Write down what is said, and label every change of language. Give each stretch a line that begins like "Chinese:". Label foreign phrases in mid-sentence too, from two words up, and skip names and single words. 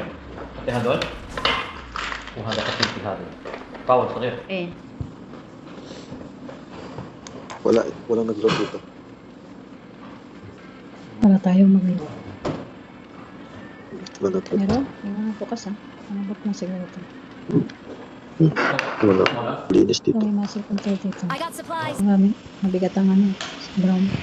Arabic: هذول وهذا خفيف هذا طاول صغير Eh,
Filipino: Walang nag-load dito. Para tayo mag... Wala nag-load. Meron? May mga bukas ha. Ano ba't ng sigaw ito? Wala. Linis Ito dito. may
English: muscle control
Filipino: dito.
English: I got supplies.
Filipino: Marami. Mabigat ang ano. Brown.